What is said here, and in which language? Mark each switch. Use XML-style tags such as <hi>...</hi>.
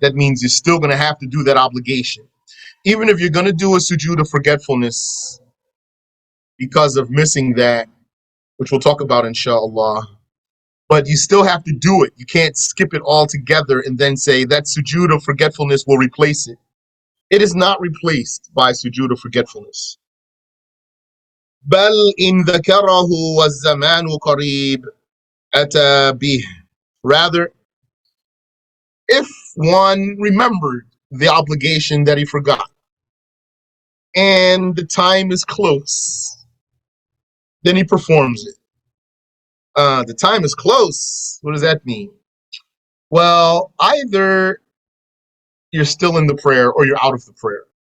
<en>That means you're still going to have to do that obligation. Even if you're going to do a sujood of forgetfulness because of missing that, which we'll talk about inshallah, but you still have to do it. You can't skip it all together and then say that sujood of forgetfulness will replace it. It is not replaced by sujood of forgetfulness.</en> <ar>بل إن ذكره والزمان قريب أتى به.</ar> <en>Rather, if one remembered the obligation that he forgot and the time is close, then he performs it. The time is close. What does that mean? Well, either you're still in the prayer or you're out of the prayer.</en>